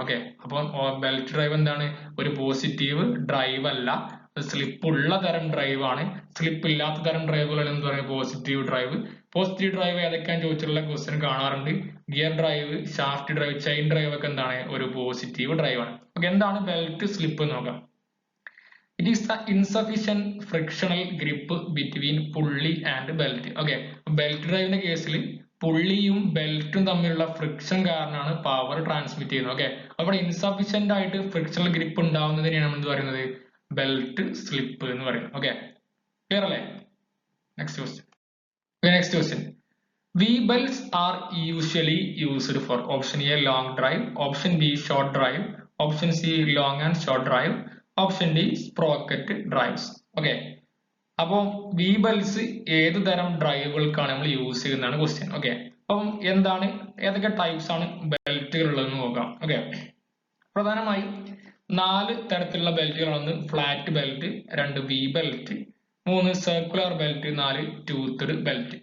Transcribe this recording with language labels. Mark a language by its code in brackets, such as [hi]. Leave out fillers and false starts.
[ml] Okay, അപ്പോൾ belt drive എന്താണ് ഒരു പോസിറ്റീവ് ഡ്രൈവ് അല്ല, സ്ലിപ്പ് ഉള്ള തരം ഡ്രൈവ് ആണ്. സ്ലിപ്പ് ഇല്ലാത്ത തരം ഡ്രൈവുകൾ എന്ന് പറയുന്നത് പോസിറ്റീവ് ഡ്രൈവ്. പോസിറ്റീവ് ഡ്രൈവ് ഏതൊക്കെയാണ് ചോദിച്ചിട്ടുള്ള ക്വസ്റ്റ്യൻ കാണാറുണ്ട്. Gear drive, shaft drive, chain drive ഒക്കെ എന്താണ് ഒരു പോസിറ്റീവ് ഡ്രൈവ് ആണ്. ഓക്കെ, എന്താണ് ബെൽറ്റ് സ്ലിപ്പ് നോക്കാം. [en] It is the insufficient frictional grip between pulley and belt. [ml] Okay, belt ഡ്രൈവിന്റെ കേസിൽ പുള്ളിയും ബെൽറ്റും തമ്മിലുള്ള ഫ്രിക്ഷൻ കാരണമാണ് പവർ ട്രാൻസ്മിറ്റ് ചെയ്യുന്നത്. ഓക്കെ, അവിടെ ഇൻസഫിഷ്യന്റ് ആയിട്ട് ഫ്രിക്ഷണൽ ഗ്രിപ്പ് ഉണ്ടാവുന്നതിനെയാണ് നമ്മൾ എന്ത് പറയുന്നത് ബെൽറ്റ് സ്ലിപ്പ് എന്ന് പറയുന്നത്. ഓക്കെ, ക്ലിയർ അല്ലേ? Next question. [en] V-belts are usually used for option A long drive, option B short drive, option C long and short drive, option D sprocket drives. [ml] Okay, അപ്പോൾ V bells ഏത് തരം ഡ്രൈവുകൾക്കാണ് നമ്മൾ use ചെയ്യുന്നതാണ് question. Okay, അപ്പം ഏതൊക്കെ types ആണ് ബെൽറ്റുകൾ ഉള്ളതെന്ന് നോക്കാം. ഓക്കെ, പ്രധാനമായും 4 തരത്തിലുള്ള ബെൽറ്റുകളാണ്. Flat belt, 2 V belt, 3 circular belt, 4 toothed belt.